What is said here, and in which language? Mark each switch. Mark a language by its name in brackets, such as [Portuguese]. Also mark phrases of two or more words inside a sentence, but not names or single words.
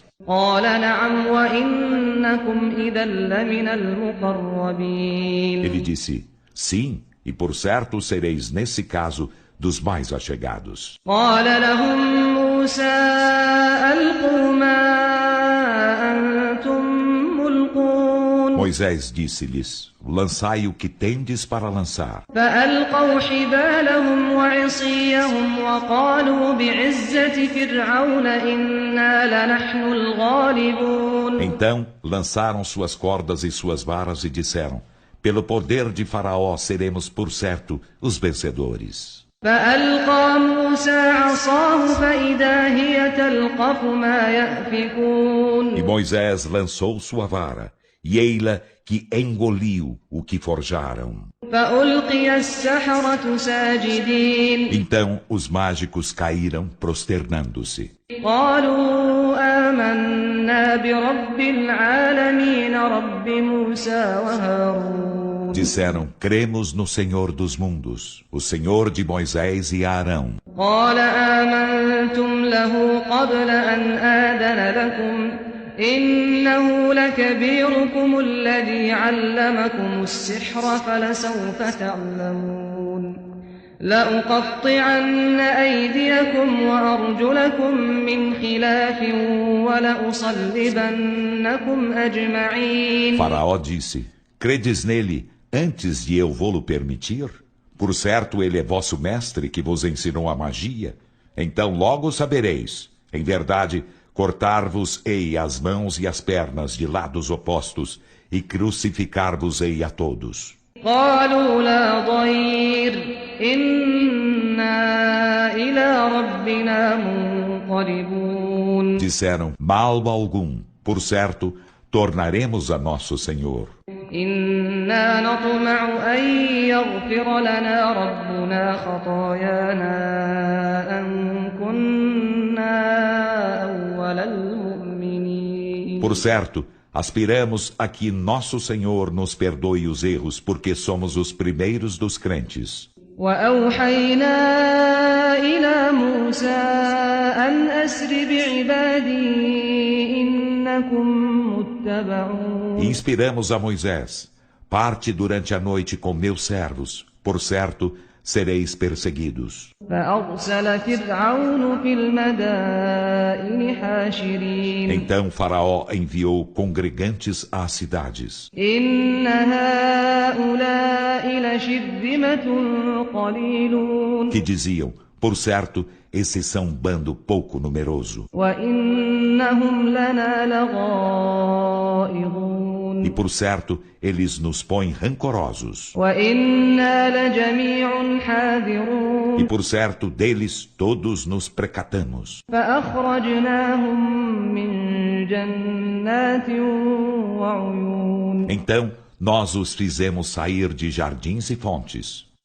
[Arabic] قال نعم وإنكم إذا لمن المقربين [Portuguese] Ele disse: Sim, e por certo sereis nesse caso dos mais achegados. [Arabic] قال لهم موسى ألقوا ما أنتم ملقون [Portuguese] Moisés disse-lhes: Lançai o que tendes para lançar. [Arabic] فألقوا حبالهم وعصيهم وقالوا بعزة فرعون إنا لنحن الغالبون [Portuguese] Então lançaram suas cordas e suas varas e disseram: Pelo poder de Faraó seremos por certo os vencedores. [Arabic] فألقى موسى عصاه فإذا هي تلقف ما يأفكون [Portuguese] E Moisés lançou sua vara, e ei-la que engoliu o que forjaram. [Arabic] فألقي السحرة ساجدين [Portuguese] Então os mágicos caíram prosternando-se. [Arabic] قالوا آمنا برب العالمين رب موسى وهارون [Portuguese] Disseram: Cremos no Senhor dos mundos, o Senhor de Moisés e Arão. [Arabic] قال آمنتم له قبل أن آذن لكم إنه لكبيركم الذي علمكم السحر فلسوف تعلمون لأقطعن أيديكم وأرجلكم من خلاف ولأصلبنكم أجمعين [Portuguese] Faraó disse: Credes nele antes de eu vô-lo permitir? Por certo, ele é vosso mestre que vos ensinou a magia. Então logo sabereis, em verdade, cortar-vos-ei as mãos e as pernas de lados opostos, e crucificar-vos-ei a todos. [Arabic] قالوا لا ضير إنا إلى ربنا منقلبون. [Portuguese] Disseram, mal algum, por certo, tornaremos a nosso Senhor. [Arabic] إنا نطمع أن يغفر لنا ربنا خطايانا أن كنا أول المؤمنين. [Portuguese] Por certo, aspiramos a que nosso Senhor nos perdoe os erros, porque somos os primeiros dos crentes. [Arabic] وأوحينا إلى موسى أن أسر بعبادي إنكم متبعون. [Portuguese] E inspiramos a Moisés, parte durante a noite com meus servos, por certo, sereis perseguidos. [Arabic] فأرسل فرعون في المدائن حاشرين. [Portuguese] Então Faraó enviou congregantes às cidades. [Arabic] إن هؤلاء لشرذمة قليلون. [Portuguese] Que diziam, por certo, esses são um bando pouco numeroso. [Arabic] وإنهم لنا لغائظون. [Portuguese] E por certo, eles nos põem rancorosos. [Arabic] وإنا لجميع حاذرون. [Portuguese] E por certo, deles todos nos precatamos. [Arabic] فأخرجناهم من جنات وعيون. [Portuguese] Então, nós os fizemos sair de jardins e fontes.